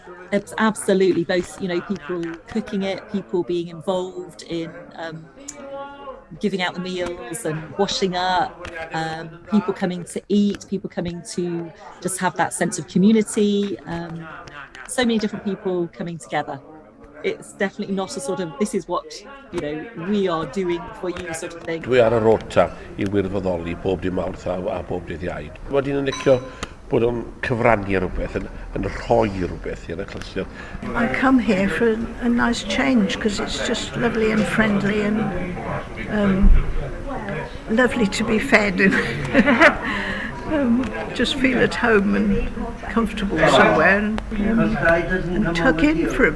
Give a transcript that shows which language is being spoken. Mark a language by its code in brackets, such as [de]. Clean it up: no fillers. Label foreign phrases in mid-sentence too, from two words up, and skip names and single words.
[en] It's absolutely both, people cooking it, people being involved in giving out the meals and washing up, people coming to eat, people coming to just have that sense of community, so many different people coming together. It's definitely not a sort of, this is what, we are doing for you sort of thing. [cy] Dwi ar y rota I wirfoddoli bob dim Mawrth a bob dydd Iau. Wedyn yn licio bod o'n cyfrannu rhywbeth, yn rhoi rhywbeth i'r clasur. [en] I come here for a nice change because it's just lovely and friendly and lovely to be fed and just feel at home and comfortable somewhere and tuck in for a bit.